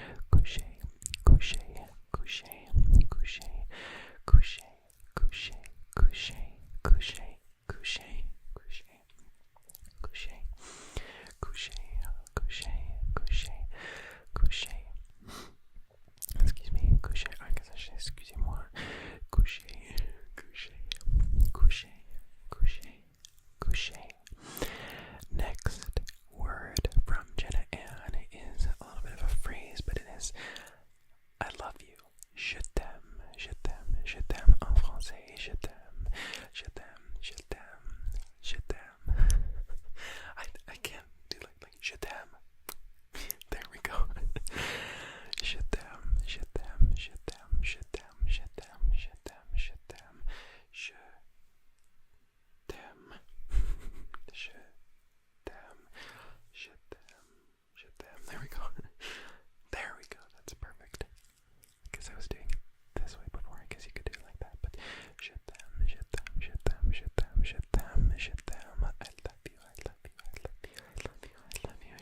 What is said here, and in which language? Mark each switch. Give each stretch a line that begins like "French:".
French: Coucher, coucher, coucher, coucher, coucher, coucher, coucher, coucher, coucher, coucher, coucher, coucher, coucher, coucher, coucher.
English: Excuse me,
French: coucher.
English: I guess I should
French: excusez-moi. Coucher, coucher, coucher, coucher, coucher.
English: Next word from Jenna Ann is a little bit of a phrase, but it is I love you.
French: Je t'aime, je t'aime, je t'aime en français. Je t'aime, je t'aime, je t'aime, je t'aime.
English: I can't do like
French: je t'aime.
English: There we go.
French: Je t'aime, je t'aime, je t'aime, je t'aime, je t'aime, je t'aime, je t'aime, je t'aime, je t'aime, je t'aime, je t'aime.
English: There we go. There we go. That's perfect. Because I was doing it this way before. I guess you could do it like that.
French: But je t'aime, je t'aime, je t'aime, je t'aime, je t'aime, je t'aime.
English: I love you, I love you, I love you, I love you, I love you.